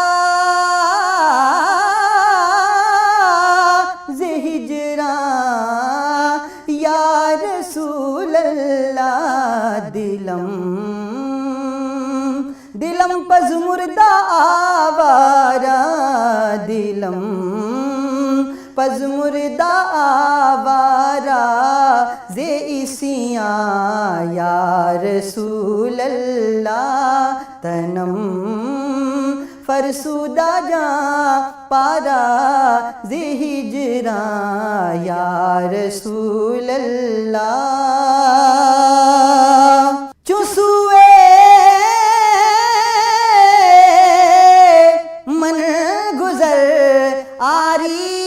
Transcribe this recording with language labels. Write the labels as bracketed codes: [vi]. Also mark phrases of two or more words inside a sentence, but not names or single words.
[fa] زِ ہجراں [ar] یا رسول اللہ [fa] دلم پز مردہ آوارا دلم پز مردہ آوارا زِ عیسیاں [ar] یا رسول اللہ [fa] تنم فرسودہ جاں پارا زِ ہجراں [ar] یا رسول [fa] اللہ چسوے من گزر آری